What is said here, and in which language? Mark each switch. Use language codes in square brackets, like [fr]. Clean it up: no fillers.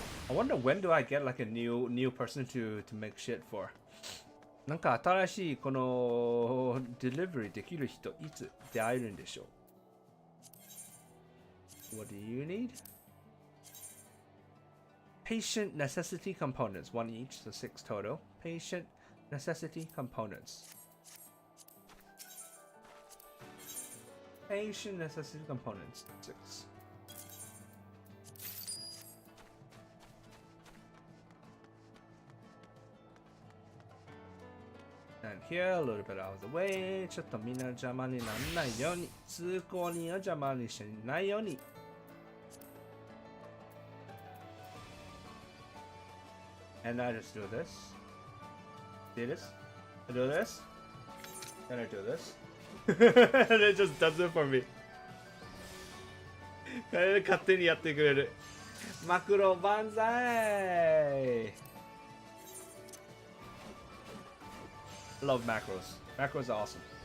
[en] I wonder when do I get like a new person to make shit for. [ja] なんか新しいこのデリバリーできる人いつ出会えるんでしょう。 [en] What do you need? patient necessity components, one each, so 6 total. Patient necessity components. Patient necessity components, 6. And here, a little bit out of the way. [ja] ちょっとみんな邪魔にならないように。通行人を邪魔にしないように。 [en] And I just do this. See this? I do this. Then I do this. And it just does it for me. [ja] 勝手にやってくれる。マクロ万歳 [en] Love macros. Macros are awesome.